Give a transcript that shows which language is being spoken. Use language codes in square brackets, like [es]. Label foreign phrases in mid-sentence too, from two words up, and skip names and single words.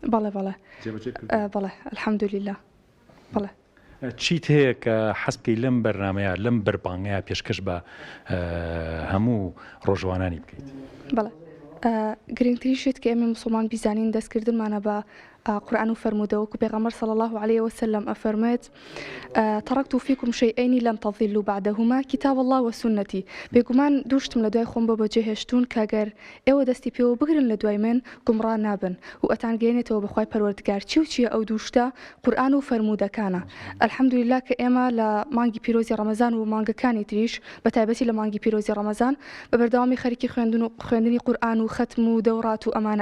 [ckb] بەڵێ الحەمدولله بەڵێ چیت هەیە کە حەز بکەی لەم بەرنامەیە لەم بەربانگەیە پێشکەش بە هەموو ڕۆژوانانی بکەیت بەڵێ گرنگترین شت کە ئێمە موسڵمان بیزانین دەستکردنمانە بە قورآن و فەرموودەوە و پێغەمبەر [ar] صلی الله عليه وسلم [ckb] ئەفەرمێت [ar] تركت فيكم شيئين لن تضلوا بعدهما كتاب الله وسنتي [ckb] بێگومان دووشتم لە دوای خۆم بە بەجێهێشتون کاگەر ئێوە دەستی پێوە بگرن لە دوای من گومڕا نابن و ئەتانگەێنێتەوە بەخوای پەروەردگار چی و چیە ئەو دووشتە قورآن و فەرموودەکانە الحەمدولله کە ئێمە لە مانگی پیرۆزی ڕەمەزان و مانگەکانی تریش بە تایبەتی لە مانگی پیرۆزی ڕەمەزان بە بەردەوامی خەریکی خوێندنی قورآن و ختم و دەورات و ئەمانە